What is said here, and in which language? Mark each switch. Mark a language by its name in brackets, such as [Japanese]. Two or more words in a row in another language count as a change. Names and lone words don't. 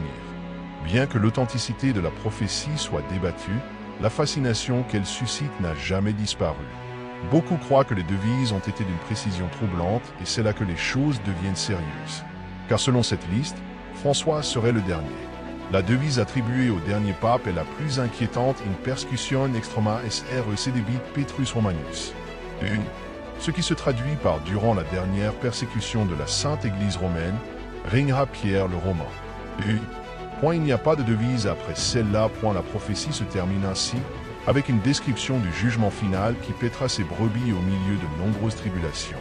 [French] Bien que l'authenticité de la prophétie soit débattue, la fascination qu'elle suscite n'a jamais disparu. Beaucoup croient que les devises ont été d'une précision troublante et c'est là que les choses deviennent sérieuses. Car selon cette liste, François serait le dernier. La devise attribuée au dernier pape est la plus inquiétante: [Latin] in persecution extrema recedebit Petrus Romanus. [French] Ce qui se traduit par durant la dernière persécution de la Sainte Église romaine, régnera Pierre le Romain. Il n'y a pas de devise après celle-là. La prophétie se termine ainsi, avec une description du jugement final qui paîtra ses brebis au milieu de nombreuses tribulations.